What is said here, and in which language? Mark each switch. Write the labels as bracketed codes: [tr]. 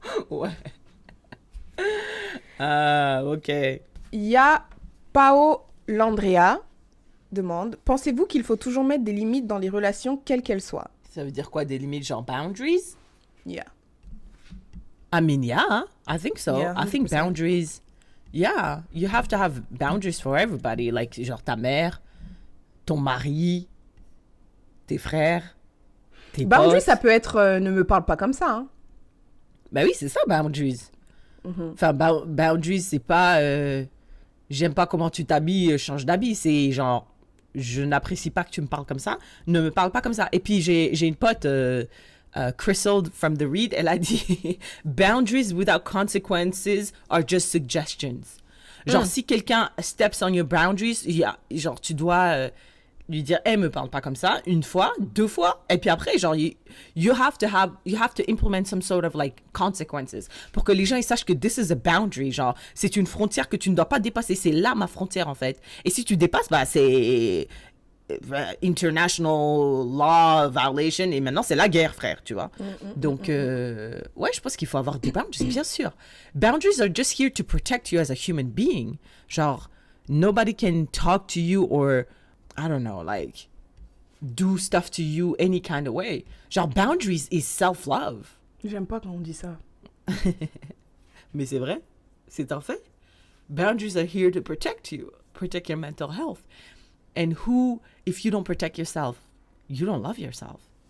[fr] Ouais. Ah, ok. Il y a Pao Landrea demande, pensez-vous qu'il faut toujours mettre des limites dans les relations, quelles qu'elles soient? Ça veut dire quoi des limites genre boundaries? [en] Yeah. I mean, yeah, I think so. Yeah, I think 100%. boundaries, yeah, you have to have boundaries for everybody. [fr] Like, genre ta mère, ton mari, tes frères, tes [en] Boundary, [fr] potes. ça peut être ne me parle pas comme ça. Hein. Ben oui, c'est ça, boundaries. Mhm. Enfin, boundaries, c'est pas j'aime pas comment tu t'habilles, change d'habit. C'est genre, je n'apprécie pas que tu me parles comme ça, ne me parle pas comme ça. Et puis, j'ai une pote, Crystal from The Read, elle a dit [en] boundaries without consequences are just suggestions. [fr] Genre, si quelqu'un [en] steps on your boundaries, [fr] genre, tu dois lui dire, hey, me parle pas comme ça, une fois, deux fois, et puis après, genre, [en] you have to implement some sort of like consequences [fr] pour que les gens ils sachent que [en] this is a boundary, [fr] genre, c'est une frontière que tu ne dois pas dépasser, c'est là ma frontière en fait. Et si tu dépasses, bah, c'est [en] international law violation, [fr] et maintenant c'est la guerre, frère, tu vois. Donc, ouais, je pense qu'il faut avoir des boundaries, bien sûr. [en] Boundaries are just here to protect you as a human being. Genre, nobody can talk to you or I don't know, like, do stuff to you any kind of way. Genre, boundaries is self-love. [fr] J'aime pas quand on dit ça. Mais c'est vrai, c'est un fait. [en] Boundaries are here to protect you, protect your mental health. And who, if you don't protect yourself, you don't love yourself.